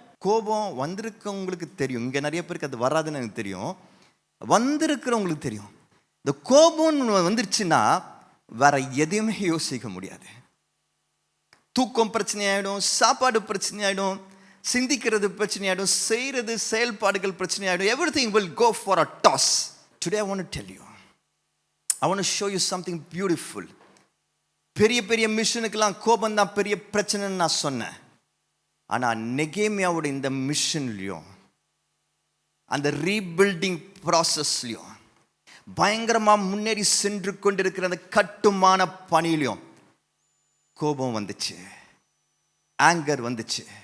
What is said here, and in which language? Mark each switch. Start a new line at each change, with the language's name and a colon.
Tamil: கோபம் வந்திருக்கவங்களுக்கு தெரியும், இங்கே நிறைய பேருக்கு அது வராதுன்னு எனக்கு தெரியும், வந்திருக்கிறவங்களுக்கு தெரியும். இந்த கோபம் வந்துருச்சுன்னா வேற எதையுமே யோசிக்க முடியாது. தூக்கம் பிரச்சனையாயிடும், சாப்பாடு பிரச்சனையாயிடும், சிந்திக்கிறது பிரச்சனையாயிடும், செய்கிறது செயல்பாடுகள் பிரச்சனையாயிடும்.
English: everything will go for a toss. Today I want to tell you, I want to show you something beautiful.
Tamil: பெரிய பெரிய மிஷனுக்கெல்லாம் கோபம் தான் பெரிய பிரச்சனைன்னு நான் சொன்னேன். ஆனால் நெகேமியாவோட இந்த மிஷன்லையும் அந்த ரீபில்டிங் ப்ராசஸ்லையும் பயங்கரமாக முன்னேறி சென்று கொண்டிருக்கிற அந்த கட்டுமான பணியிலையும் கோபம் வந்துச்சு, ஆங்கர் வந்துச்சு.